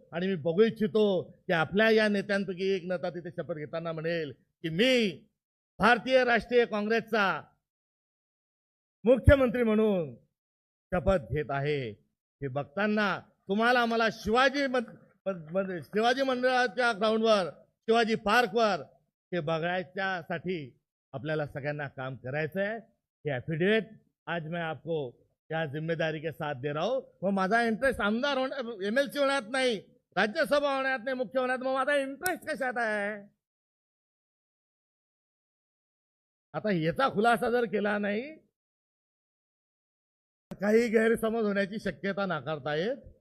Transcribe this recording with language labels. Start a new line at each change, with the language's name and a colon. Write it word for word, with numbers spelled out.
Marathi: आणि मी बघू इच्छितो की आपल्या या नेत्यांपैकी एक नेता तिथे शपथ घेताना म्हणेल की मी भारतीय राष्ट्रीय काँग्रेसचा मुख्यमंत्री म्हणून शपथ घेत आहे. हे बघताना तुम्हाला मला शिवाजी मं- मं- मं- शिवाजी मंदिराच्या ग्राउंडवर, शिवाजी पार्कवर हे बघायच्यासाठी आपल्याला सगळ्यांना काम करायचं आहे.
Hindi: हे ॲफिडेविट आज मैं आपको या जिम्मेदारी के साथ दे रहा हूँ.
Marathi: मग माझा इंटरेस्ट आमदार होण्यात, एम एल सी होण्यात नाही, राज्यसभा होण्यात नाही, मुख्य होण्यात, मग माझा इंटरेस्ट कशात आहे. आता याचा खुलासा जर केला नाही तर काही गैरसमज होण्याची शक्यता नाकारता येत.